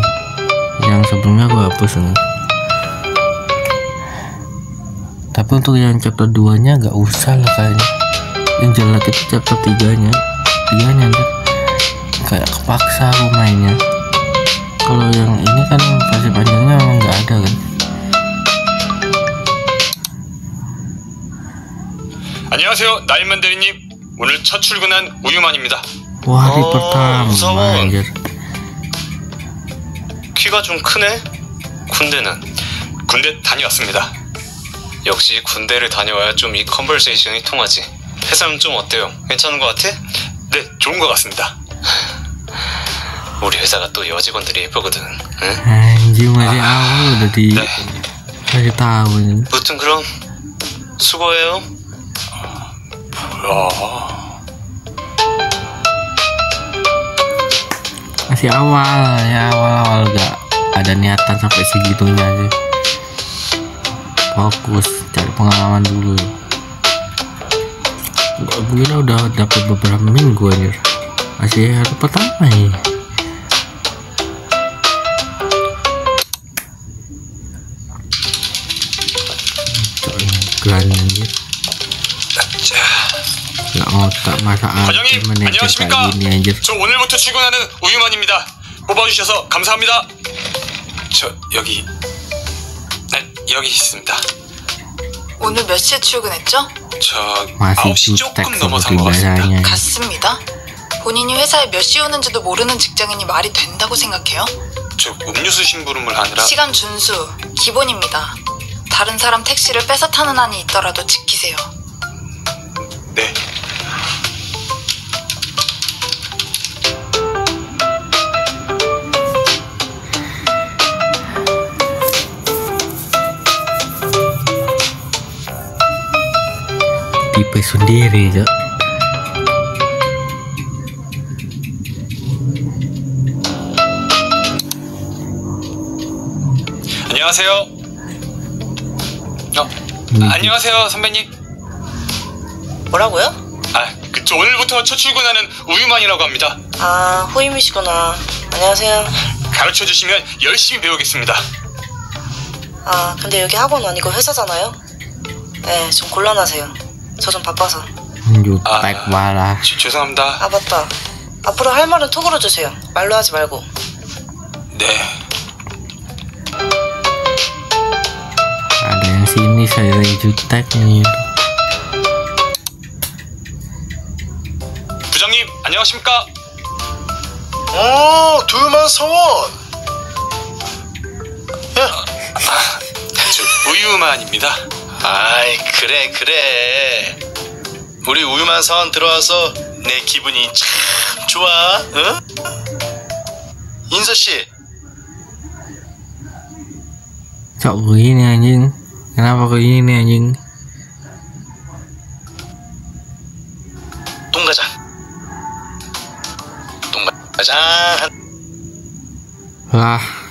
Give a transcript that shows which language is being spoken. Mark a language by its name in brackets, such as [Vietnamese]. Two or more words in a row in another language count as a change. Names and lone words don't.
[Indonesian] Yang sebelumnya aku hapus nih. Tapi untuk yang chapter 2 nya gak usah lah kayaknya. Yang jelek itu chapter 3 nya. 3 nya kayak kepaksa aku mainnya. Kalau yang ini kan versi panjangnya memang gak ada kan. [Korean] 안녕하세요, 나인만 대리님. 오늘 첫 출근한 우유만입니다. [Indonesian] Wah, hari pertama [Korean] 무서워. [Indonesian] anjir. [Korean] 키가 좀 크네? 군대는? 군대 다녀왔습니다. 역시 군대를 다녀와야 좀 이 컨버세이션이 통하지. 회사는 좀 어때요? 괜찮은 것 같아? 네, 좋은 것 같습니다. 우리 회사가 또 여직원들이 예쁘거든. 응? [Indonesian] Anjir, masih awal udah di [Korean] 네. [Indonesian] kasih tahu ini. [Korean] 무튼 그럼 수고해요. 뭐야? [Indonesian] Masih awal ya, awal gak ada niatan sampai segitunya sih. Fokus cari pengalaman dulu. Gue udah dapat beberapa minggu anjir. Masih hari pertama ya. Gan anjir. Gak ngotak masa [Korean] 과장님, [Indonesian] manajer [Korean] 안녕하십니까? [Indonesian] kayak gini anjir. [Korean] 저 오늘부터 출근하는 우유만입니다. 뽑아주셔서 감사합니다. 저 여기 여기 있습니다. 오늘 몇 시에 출근했죠? 저 [Indonesian] Masih [Korean] 9시 [Indonesian] jutek [Korean] 조금 [Indonesian] seperti [Korean] 넘어선 것 같습니다. [Indonesian] biasanya. [Korean] 갔습니다. 본인이 회사에 몇 시에 오는지도 모르는 직장인이 말이 된다고 생각해요? 저 음료수 심부름을 하느라 시간 준수, 기본입니다. 다른 사람 택시를 뺏어 타는 한이 있더라도 지키세요. 네. [Indonesian] Tipe sendiri ya. [Korean] 안녕하세요. 안녕하세요, 선배님. 뭐라고요? 저 오늘부터 첫 출근하는 우유만이라고 합니다. 아, 후임이시구나. 안녕하세요. 가르쳐 주시면 열심히 배우겠습니다. 아, 근데 여기 학원 아니고 회사잖아요? 네, 좀 곤란하세요. 저 좀 바빠서. [Indonesian] jutek malah. [Korean] 죄송합니다. 아 맞다. 앞으로 할 말은 톡으로 주세요. 말로 하지 말고. 네. [Indonesian] Ada yang sini saya jutek nih. [Korean] 부장님 안녕하십니까? 둘만 서원. 저 우유만입니다. 아이 그래. 우리 우유만 사원 들어와서 내 기분이 참 좋아. 응? 인서 씨. [Indonesian] Kok begini anjing? Kenapa begini anjing? [Korean] 똥가장. [Indonesian] Lah.